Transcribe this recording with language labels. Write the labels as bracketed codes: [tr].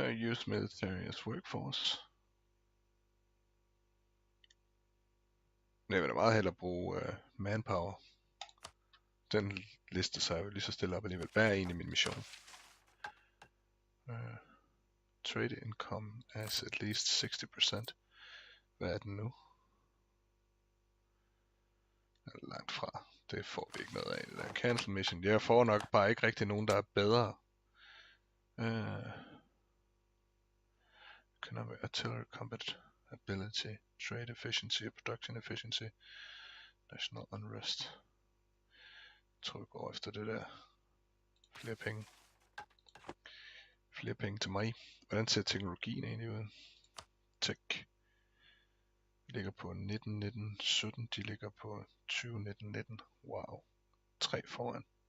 [en] Use military as workforce. [da] Jeg vil da meget hellere bruge manpower. Den liste sig jo lige så stille op alligevel. Hvad er egentlig min mission? [en] Trade income as at least 60%. [da] Hvad er den nu? Langt fra. Det får vi ikke noget af. Det der [en] cancel mission. [da] Jeg får nok bare ikke rigtig nogen, der er bedre. [en] Economic artillery combat ability, trade efficiency, production efficiency, national unrest. [da] Jeg tror vi går efter det der. Flere penge. Flere penge til mig. Hvordan ser teknologien egentlig ud? Tech. Vi ligger på 19, 19, 17. De ligger på 20, 19, 19. Wow. 3 foran.